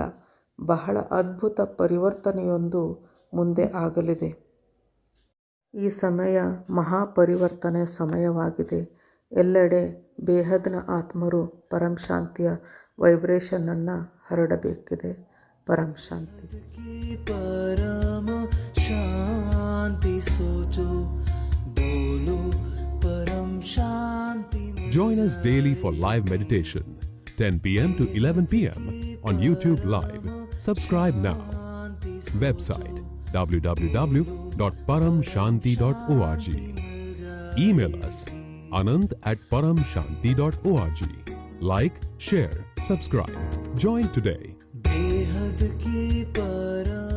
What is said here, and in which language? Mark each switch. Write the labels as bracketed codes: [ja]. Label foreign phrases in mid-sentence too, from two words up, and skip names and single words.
[kn] ಬಹಳ ಅದ್ಭುತ ಪರಿವರ್ತನೆಯೊಂದು ಮುಂದೆ ಆಗಲಿದೆ. ಈ ಸಮಯ ಮಹಾಪರಿವರ್ತನೆಯ ಸಮಯವಾಗಿದೆ. ಎಲ್ಲೆಡೆ ಬೇಹದ್ನ ಆತ್ಮರು ಪರಂ ಶಾಂತಿಯ ವೈಬ್ರೇಷನನ್ನು ಹರಡಬೇಕಿದೆ. ಪರಂ ಶಾಂತಿ. [hi] परम शांति सोचो बोलो परम शांति. [en] Join us daily for live meditation, 10 p.m. to 11 p.m. on YouTube Live. Subscribe now. Website www.paramshanti.org. Email us anand@paramshanti.org. Like, share, subscribe. Join today. [hi] बेहद की पर